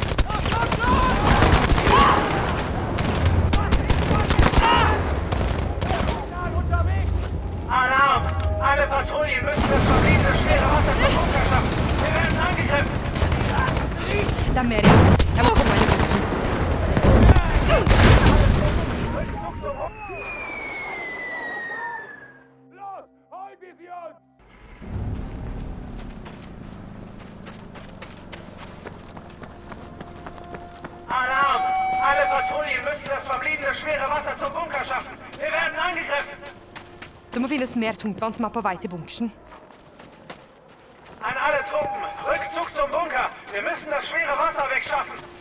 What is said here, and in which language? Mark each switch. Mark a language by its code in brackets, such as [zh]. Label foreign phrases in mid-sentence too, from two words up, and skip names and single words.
[de] Alarm! Alle Patrouillen müssen das verbliebene schwere Wasser zum Bunker schaffen. Wir werden angegriffen. [no] Det er mer igjen. Jeg må komme meg inn i bunken. [de] Los, hol wir sie uns! Alarm! Alle Patrouillen müssen das verbliebene schwere Wasser zum Bunker schaffen. Wir werden angegriffen. [no] Det må finnes mer tungtvann som er på vei til bunkersen. [de] An alle Truppen, Rückzug zum Bunker. Wir müssen das schwere Wasser wegschaffen.